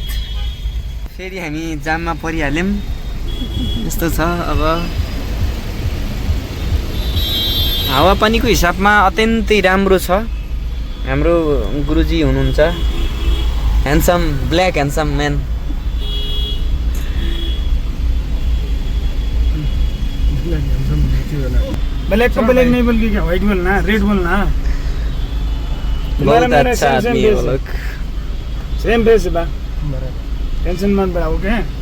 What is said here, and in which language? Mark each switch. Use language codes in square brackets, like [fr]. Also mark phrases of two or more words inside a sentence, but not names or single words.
[ne] फेरि हामी जाममा परिहाल्यौँ। यस्तो छ अब। हावापानीको हिसाबमा अत्यन्तै राम्रो छ। हाम्रो गुरुजी हुनुहुन्छ, ह्यान्डसम, [en] black handsome man. [hi] ब्लैक को ब्लैक नहीं बोल के क्या व्हाइट बोलना, रेड बोलना। बहुत अच्छा आदमी है वो लोग। सेम फेस है बा, टेंशन मत बढ़ा, ओके?